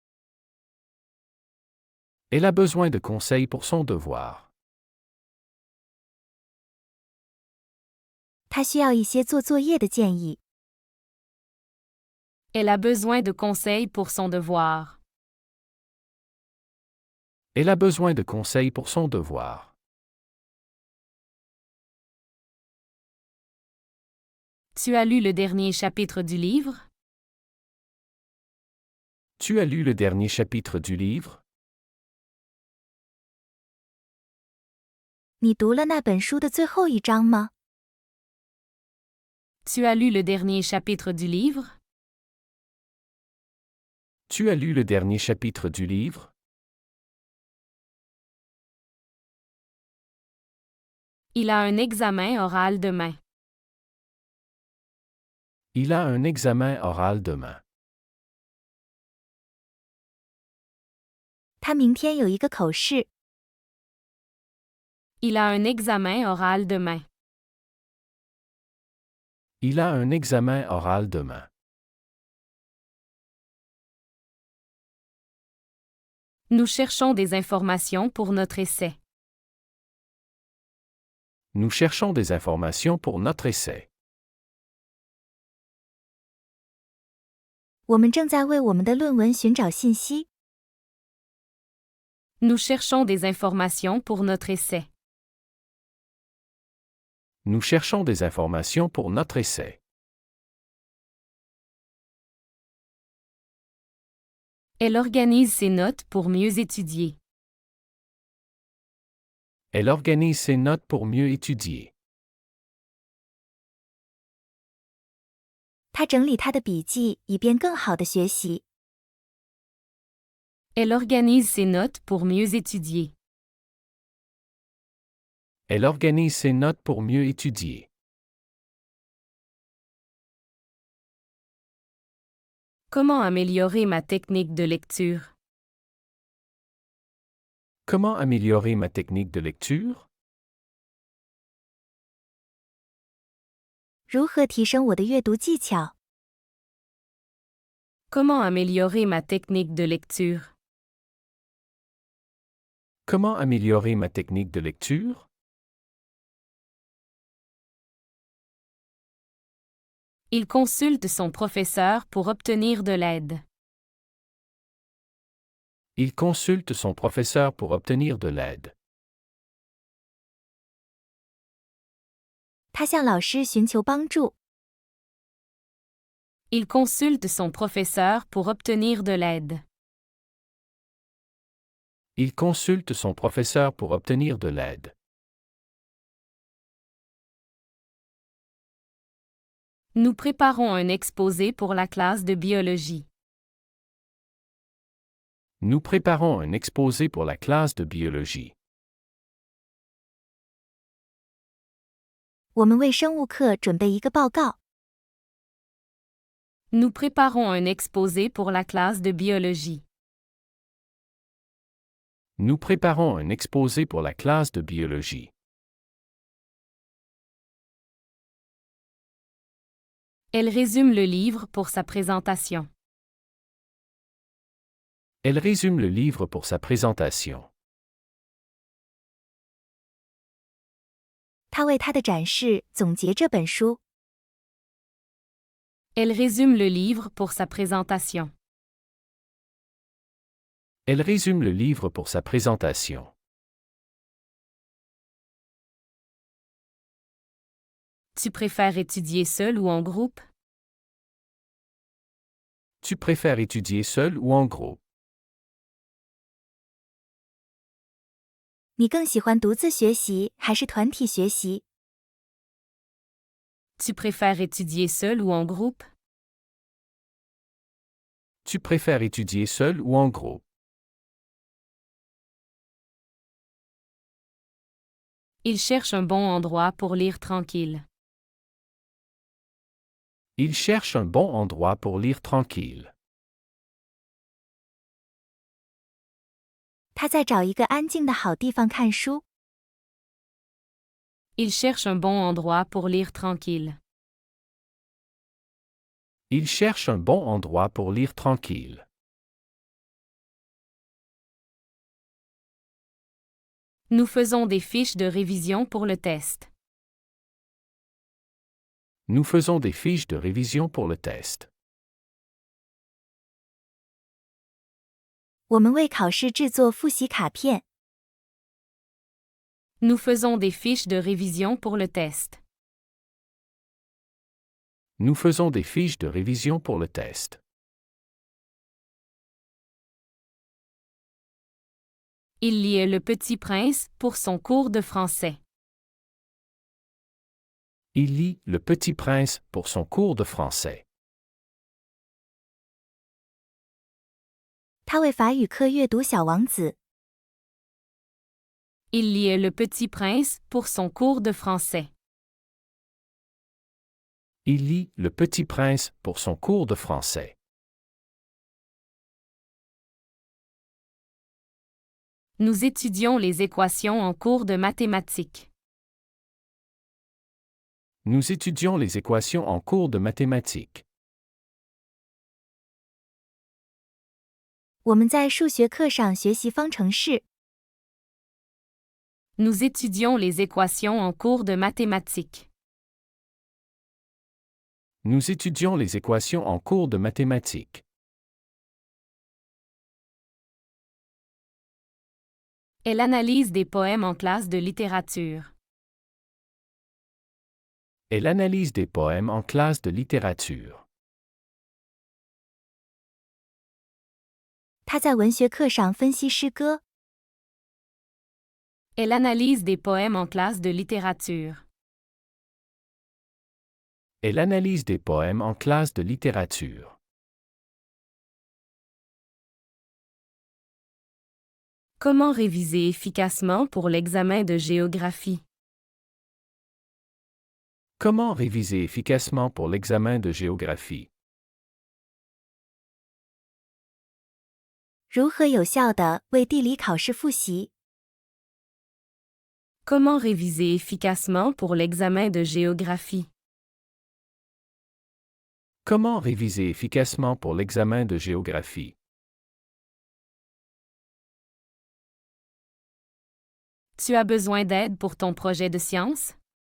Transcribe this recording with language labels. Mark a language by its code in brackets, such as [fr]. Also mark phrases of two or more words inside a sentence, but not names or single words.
[fr] Elle a besoin de conseils pour son devoir. [zh] 他需要一些做作业的建议。 [fr] Elle a besoin de conseils pour son devoir. Elle a besoin de conseils pour son devoir. Tu as lu le dernier chapitre du livre? Tu as lu le dernier chapitre du livre? [zh] 你读了那本书的最后一章吗？ [fr] Tu as lu le dernier chapitre du livre? Tu as lu le dernier chapitre du livre? Il a un examen oral demain. Il a un examen oral demain. [zh] 他明天有一个口试。 [fr] Il a un examen oral demain. Il a un examen oral demain. Nous cherchons des informations pour notre essai. Nous cherchons des informations pour notre essai. [zh] 我们正在为我们的论文寻找信息。 [fr] Nous cherchons des informations pour notre essai. Nous cherchons des informations pour notre essai. Elle organise ses notes pour mieux étudier. Elle organise ses notes pour mieux étudier. [zh] 他整理他的笔记，以便更好的学习。 [fr] Elle organise ses notes pour mieux étudier. Elle organise ses notes pour mieux étudier. Comment améliorer ma technique de lecture? Comment améliorer ma technique de lecture? [zh] 如何提升我的阅读技巧？ [fr] Comment améliorer ma technique de lecture? Comment améliorer ma technique de lecture? Il consulte son professeur pour obtenir de l'aide. Il consulte son professeur pour obtenir de l'aide. [zh] 他向老师寻求帮助。 [fr] Il consulte son professeur pour obtenir de l'aide. Il consulte son professeur pour obtenir de l'aide. Nous préparons un exposé pour la classe de biologie. Nous préparons un exposé pour la classe de biologie. [zh] 我们为生物课准备一个报告。 [fr] Nous préparons un exposé pour la classe de biologie. Nous préparons un exposé pour la classe de biologie. Elle résume le livre pour sa présentation. Elle résume le livre pour sa présentation. [zh] 他为他的展示总结这本书。 [fr] Elle résume le livre pour sa présentation. Elle résume le livre pour sa présentation. Tu préfères étudier seul ou en groupe? Tu préfères étudier seul ou en groupe? [zh] 你更喜欢独自学习还是团体学习？ [fr] Tu préfères étudier seul ou en groupe? Tu préfères étudier seul ou en groupe? Il cherche un bon endroit pour lire tranquille. Il cherche un bon endroit pour lire tranquille. [zh] 他在找一个安静的好地方看书。 [fr] Il cherche un bon endroit pour lire tranquille. Il cherche un bon endroit pour lire tranquille. Nous faisons des fiches de révision pour le test. Nous faisons des fiches de révision pour le test. [zh] 我们为考试制作复习卡片。 [fr] Nous faisons des fiches de révision pour le test. Nous faisons des fiches de révision pour le test. Il lit « Le Petit Prince » pour son cours de français. Il lit Le Petit Prince pour son cours de français. [zh] 他为法语课阅读《小王子》。 [fr] Il lit « Le Petit Prince » pour son cours de français. Il lit Le Petit Prince pour son cours de français. Nous étudions les équations en cours de mathématiques. Nous étudions les équations en cours de mathématiques. [zh] 我们在数学课上学习方程式。 [fr] Nous étudions les équations en cours de mathématiques. Nous étudions les équations en cours de mathématiques. Elle analyse des poèmes en classe de littérature. Elle analyse des poèmes en classe de littérature. [zh] 他在文学课上分析诗歌。 [fr] Elle analyse des poèmes en classe de littérature. Elle analyse des poèmes en classe de littérature. Comment réviser efficacement pour l'examen de géographie? Comment réviser efficacement pour l'examen de géographie? [zh] 如何有效地为地理考试复习？ [fr] Comment réviser efficacement pour l'examen de géographie? Comment réviser efficacement pour l'examen de géographie? Tu as besoin d'aide pour ton projet de science?